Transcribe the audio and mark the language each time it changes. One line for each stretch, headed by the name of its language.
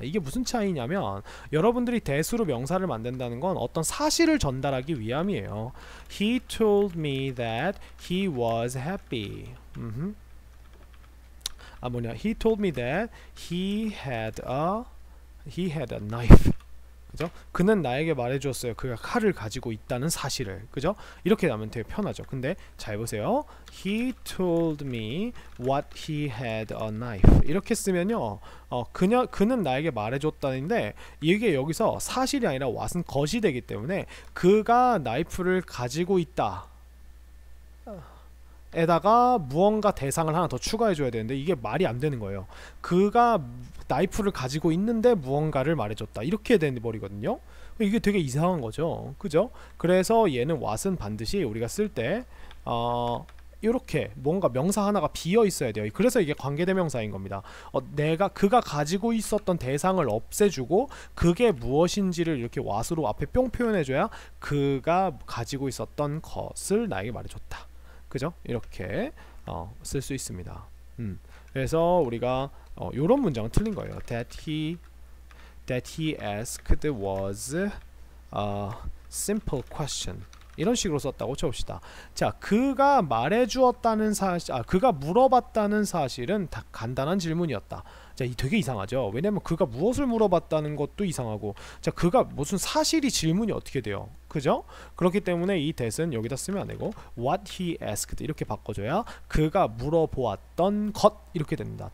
Korean: 이게 무슨 차이냐면, 여러분들이 that으로 명사를 만든다는 건 어떤 사실을 전달하기 위함이에요.
English: He told me that he was happy. He told me that he had a knife.
Korean: 그죠? 그는 나에게 말해주었어요. 그가 칼을 가지고 있다는 사실을. 그죠? 이렇게 하면 되게 편하죠. 근데 잘 보세요.
English: He told me what he had a knife.
Korean: 이렇게 쓰면요, 그는 나에게 말해줬다는데 이게 여기서 사실이 아니라 what은 것이 되기 때문에 그가 나이프를 가지고 있다 에다가 무언가 대상을 하나 더 추가해줘야 되는데 이게 말이 안 되는 거예요. 그가 나이프를 가지고 있는데 무언가를 말해줬다, 이렇게 돼버리거든요. 이게 되게 이상한 거죠. 그죠? 그래서 얘는 what은 반드시 우리가 쓸 때 이렇게 뭔가 명사 하나가 비어 있어야 돼요. 그래서 이게 관계대명사인 겁니다. 그가 가지고 있었던 대상을 없애주고 그게 무엇인지를 이렇게 what으로 앞에 뿅 표현해줘야 그가 가지고 있었던 것을 나에게 말해줬다. 그죠? 이렇게 쓸 수 있습니다. 그래서 우리가 요런 문장은 틀린 거예요.
English: That he asked was a simple question.
Korean: 이런 식으로 썼다고 쳐봅시다. 자, 그가 말해주었다는 사실, 그가 물어봤다는 사실은 다 간단한 질문이었다. 자, 이 되게 이상하죠. 왜냐면 그가 무엇을 물어봤다는 것도 이상하고, 자, 그가 무슨 사실이 질문이 어떻게 돼요? 그죠? 그렇기 때문에 이 that은 여기다 쓰면 안 되고
English: what he asked
Korean: 이렇게 바꿔줘야 그가 물어보았던 것 이렇게 됩니다.